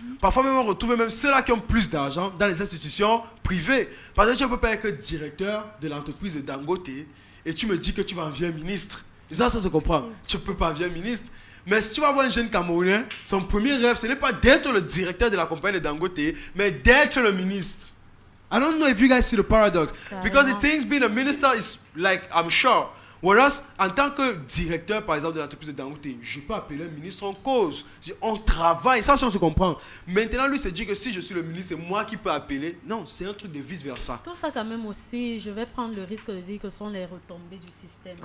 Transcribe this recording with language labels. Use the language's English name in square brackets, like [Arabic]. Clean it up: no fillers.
[French] Parfois, même on retrouve même ceux-là qui ont plus d'argent dans les institutions privées. Par exemple, tu ne peux pas être directeur de l'entreprise de Dangote et tu me dis que tu vas envier un ministre. Et ça se comprend. Tu ne peux pas envier un ministre. Mais si tu vas voir un jeune Camerounais, son premier rêve, ce n'est pas d'être le directeur de la compagnie de Dangote, mais d'être le ministre. [English] I don't know if you guys see the paradox. Because the things being a minister is like, I'm sure. Whereas, [French] en tant que directeur, par exemple, de l'entreprise de Dangote, je peux appeler un ministre en cause. On travaille, ça, on se comprend. Maintenant, lui se dit que si je suis le ministre, c'est moi qui peux appeler. Non, c'est un truc de vice-versa. Tout ça, quand même, aussi, je vais prendre le risque de dire que ce sont les retombées du système.